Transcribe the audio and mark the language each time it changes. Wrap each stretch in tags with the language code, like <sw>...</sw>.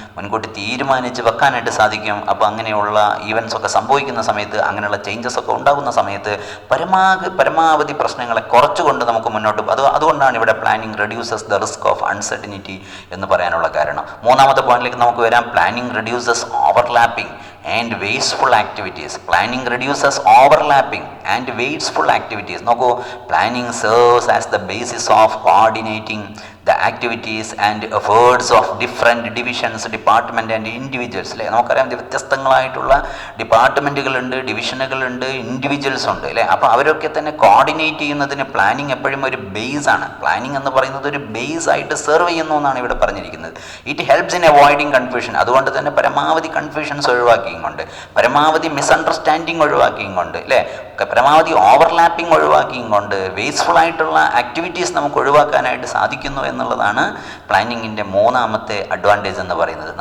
<ml>മുൻകൂട്ടി തീരുമാനിച്ച് വെക്കാനായിട്ട് സാധിക്കും. അപ്പോൾ അങ്ങനെയുള്ള ഈവൻസ് ഒക്കെ സംഭവിക്കുന്ന സമയത്ത്, അങ്ങനെയുള്ള ചേഞ്ചസ് ഒക്കെ ഉണ്ടാകുന്ന സമയത്ത് പരമാവധി പ്രശ്നങ്ങളെ കുറച്ചുകൊണ്ട് നമുക്ക് മുന്നോട്ട്. അതുകൊണ്ടാണ് ഇവിടെ</ml> <en>planning reduces the risk of uncertainty</en> <ml>എന്ന് പറയാനുള്ള കാരണം. മൂന്നാമത്തെ പോയിന്റിലേക്ക് നമുക്ക് വരാം.</ml> <en>Planning reduces overlapping and wasteful activities. Planning reduces overlapping and wasteful activities.</en> <ml>നോക്കൂ,</ml> <en>planning serves as the basis of coordinating the activities and efforts of different divisions, department and individuals.</en> <ml>അല്ലേ, നമുക്കറിയാം വ്യത്യസ്തങ്ങളായിട്ടുള്ള ഡിപ്പാർട്ട്മെൻറ്റുകളുണ്ട്, ഡിവിഷനുകളുണ്ട്, ഇൻഡിവിജ്വൽസ് ഉണ്ട്, അല്ലേ? അപ്പോൾ അവരൊക്കെ തന്നെ കോർഡിനേറ്റ് ചെയ്യുന്നതിന് planning എപ്പോഴും ഒരു ബേസാണ്. പ്ലാനിങ് എന്ന് പറയുന്നത് ഒരു ബേസ് ആയിട്ട് സെർവ് ചെയ്യുന്നു എന്നാണ് ഇവിടെ പറഞ്ഞിരിക്കുന്നത്.</ml> <en>It helps in avoiding confusion.</en> <ml>അതുകൊണ്ട് തന്നെ പരമാവധി കൺഫ്യൂഷൻസ് ഒഴിവാക്കിയും കൊണ്ട്, പരമാവധി മിസ്അണ്ടർസ്റ്റാൻഡിങ് ഒഴിവാക്കിയും കൊണ്ട്, അല്ലേ, പരമാവധി ഓവർലാപ്പിംഗ് ഒഴിവാക്കിയും കൊണ്ട് വേസ്റ്റ്ഫുൾ ആയിട്ടുള്ള ആക്ടിവിറ്റീസ് നമുക്ക് ഒഴിവാക്കാനായിട്ട് സാധിക്കുന്നു എന്നുള്ളതാണ് പ്ലാനിങ്ങിൻ്റെ മൂന്നാമത്തെ അഡ്വാൻറ്റേജ് എന്ന് പറയുന്നത്.</ml>